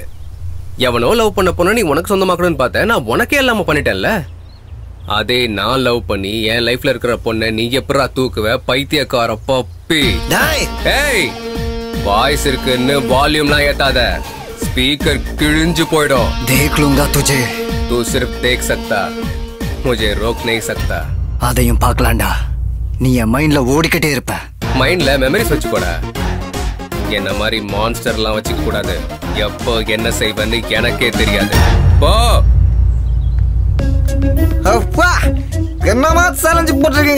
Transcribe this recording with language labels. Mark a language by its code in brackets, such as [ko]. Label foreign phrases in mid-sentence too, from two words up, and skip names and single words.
[ta] எவனோ லவ் பண்ண பொண்ணை நீ உனக்கு சொந்தமாக்கணும்னு பார்த்தேன், நான் உனக்கே இல்லாம பண்ணிட்டேன்ல. அதே நான் லவ் பண்ணி என் லைஃப்ல இருக்கிற பொண்ணை நீ எப்படா தூக்குவ? பைத்தியக்கார பப்பி. ஏய், வாய்ஸ் இருக்குன்னு வால்யூம்லாம் ஏத்தாத, ஸ்பீக்கர் கிழிஞ்சு போயிடும். [hi] देख लूंगा तुझे, तू सिर्फ देख सकता, मुझे रोक नहीं सकता. [ta] அதையும் பார்க்கலாம்டா. நீ என் மைண்ட்ல ஓடிக்கிட்டே இருப்ப. [en] mindல memories [ta] வச்சுக்கோடா. என்ன மாதிரி மான்ஸ்டர்லாம் வச்சுக்க கூடாது. எப்போ என்ன செய்வேன்னு எனக்கே தெரியாது. போ. அப்பா, என்னமா சேலஞ்சு போட்டிருக்கீங்க?